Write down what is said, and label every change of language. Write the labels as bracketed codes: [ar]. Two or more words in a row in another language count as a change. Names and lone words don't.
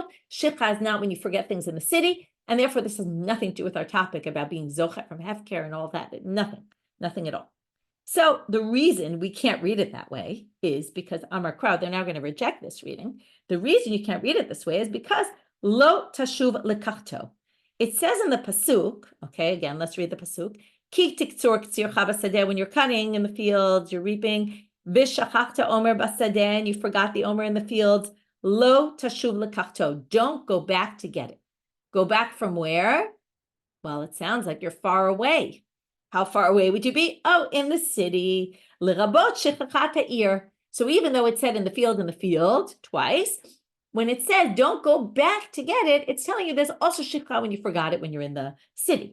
[en] Shikha is not when you forget things in the city, and therefore this has nothing to do with our topic about being zochet from hefker and all that. Nothing at all. So the reason we can't read it that way is because Amar Crowd, they're now going to reject this reading. The reason you can't read it this way is because [he] לא תשוב לקחתו. [en] It says in the pasuk, okay, again, let's read the pasuk. [he] כי תקצר קצירך בשדך, [en] when you're cutting in the fields, you're reaping. [he] ושכחת עמר בשדה, [en] and you forgot the omer in the fields. [he] לא תשוב לקחתו. [en] Don't go back to get it. Go back from where? Well, it sounds like you're far away. How far away would you be? Oh, in the city. [he] לרבות שכחת העיר. [en] So even though it said in the field twice, when it says don't go back to get it, it's telling you there's also shikha when you forgot it when you're in the city.